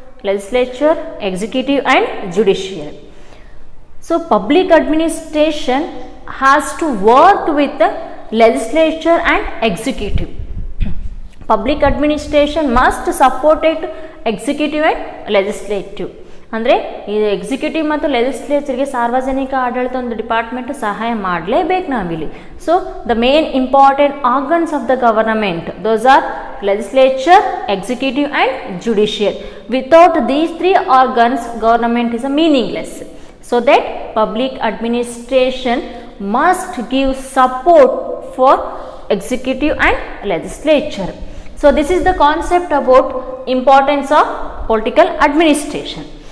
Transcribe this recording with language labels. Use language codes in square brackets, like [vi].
[en] Legislature, executive and judiciary. So public administration has to work with the legislature and executive. Public administration must support it executive and legislative. [kn] ಅಂದರೆ ಈ executive ಮತ್ತು ಲೆಜಿಸ್ಲೇಚರ್ಗೆ ಸಾರ್ವಜನಿಕ ಆಡಳಿತ ಒಂದು department ಸಹಾಯ ಮಾಡಲೇಬೇಕು ನಾವಿಲ್ಲಿ. [en] So the main important organs of the government those are legislature, executive and judicial. Without these three organs, government is a meaningless. So that public administration must give support for executive and legislature. So this is the concept about importance of political administration.